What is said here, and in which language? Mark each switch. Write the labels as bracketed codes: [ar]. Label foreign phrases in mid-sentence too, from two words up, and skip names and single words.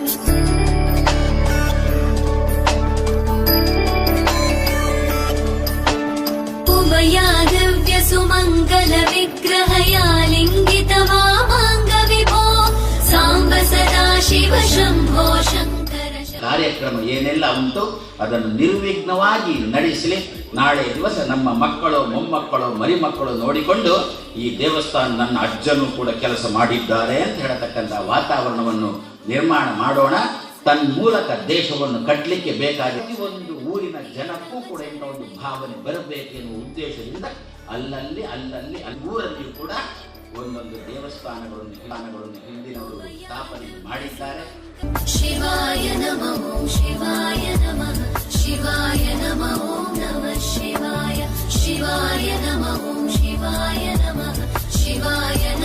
[sa] उमया दिव्य सुमङ्गल विग्रहया लिङ्गित वामाङ्ग विभो साम्ब सदाशिव शम्भो शङ्कर [kn] ಕಾರ್ಯಕ್ರಮ ಏನೆಲ್ಲ ಉಂಟು ಅದನ್ನು ನಿರ್ವಿಘ್ನವಾಗಿ ನಡೆಸಲಿ. ನಾಳೆ ದಿವಸ ನಮ್ಮ ಮಕ್ಕಳು ಮೊಮ್ಮಕ್ಕಳು ಮರಿಮಕ್ಕಳು ನೋಡಿಕೊಂಡು ಈ ದೇವಸ್ಥಾನ ನನ್ನ ಅಜ್ಜನೂ ಕೂಡ ಕೆಲಸ ಮಾಡಿದ್ದಾರೆ ಅಂತ ಹೇಳತಕ್ಕಂಥ ವಾತಾವರಣವನ್ನು ನಿರ್ಮಾಣ ಮಾಡೋಣ. ತನ್ಮೂಲಕ ದೇಶವನ್ನು ಕಟ್ಟಲಿಕ್ಕೆ ಬೇಕಾದ ಒಂದು ಊರಿನ ಜನಕ್ಕೂ ಕೂಡ ಇಂಥ ಒಂದು ಭಾವನೆ ಬರಬೇಕೆನ್ನುವ ಉದ್ದೇಶದಿಂದ ಅಲ್ಲಲ್ಲಿ ಊರಲ್ಲಿಯೂ ಕೂಡ ಒಂದೊಂದು ದೇವಸ್ಥಾನಗಳನ್ನು ಹಿಂದಿನವರು ಸ್ಥಾಪನೆ ಮಾಡಿದ್ದಾರೆ. [sa] ಶಿವಾಯ ನಮಃ ಶಿವಾಯ ನಮಃ ಶಿವಾಯ ನಮಃ ನಮಃ ಶಿವಾಯ ಶಿವಾಯ ನಮಃ ಶಿವಾಯ ನಮಃ ಶಿವಾಯ